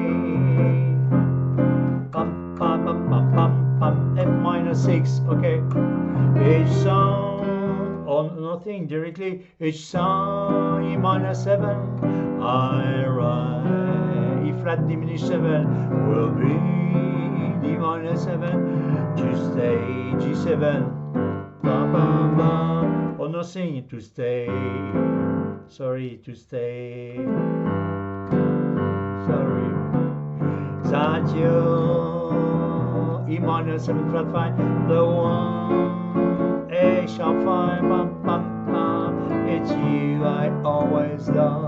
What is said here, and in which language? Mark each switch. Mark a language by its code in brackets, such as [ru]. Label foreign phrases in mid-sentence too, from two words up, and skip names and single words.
[en] F minor 6, okay. Each song, or nothing directly, each song, E minor 7, I write, E flat diminished 7, will be D minor 7, to stay, G7, ba ba ba, or nothing, to stay, sorry, to stay, sorry, that you, E minor 7 flat 5, the one, A sharp 5, bum bum bum, it's you I always love.